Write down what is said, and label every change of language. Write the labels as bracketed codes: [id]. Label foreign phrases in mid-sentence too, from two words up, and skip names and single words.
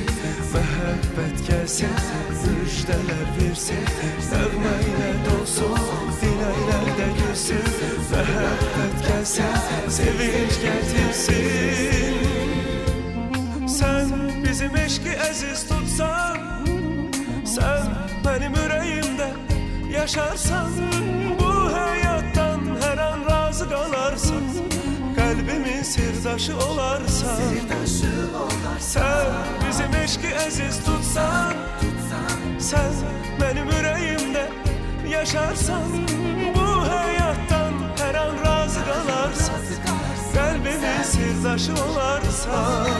[az] Məhəbbət gəlsin, müjdələr versin, nəğmə ilə dolsun, diləklərdə gülsün. Məhəbbət gəlsin, sevinç gətirsin. [tr] Sen bizim eşki əziz tutsan, sen benim yüreğimde yaşarsan, bu hayattan her an razı kalarsan, kalbimin sirdaşı olarsan. Sen bizim eşki əziz tutsan, sen benim yüreğimde yaşarsan, bu hayattan her an razı kalarsan, kalbimin sirdaşı olarsan.